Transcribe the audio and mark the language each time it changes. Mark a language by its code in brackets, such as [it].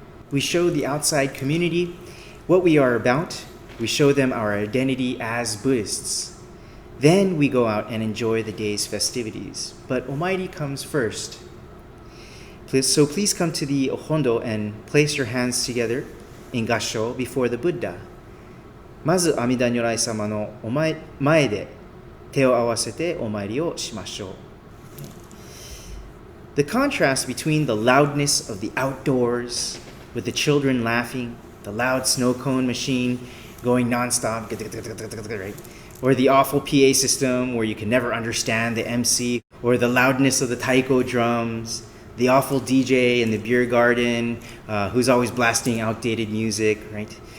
[en] We show the outside community what we are about. We show them our identity as Buddhists. Then we go out and enjoy the day's festivities. But Omairi comes first. So please come to the Hondo and place your hands together in Gassho before the Buddha. [ja] まず阿弥陀如来様の前で手を合わせてお参りをしましょう。 [en] The contrast between the loudness of the outdoors, with the children laughing, the loud snow cone machine going nonstop, right? Or the awful PA system where you can never understand the MC, or the loudness of the taiko drums, the awful DJ in the beer garden who's always blasting outdated music, right?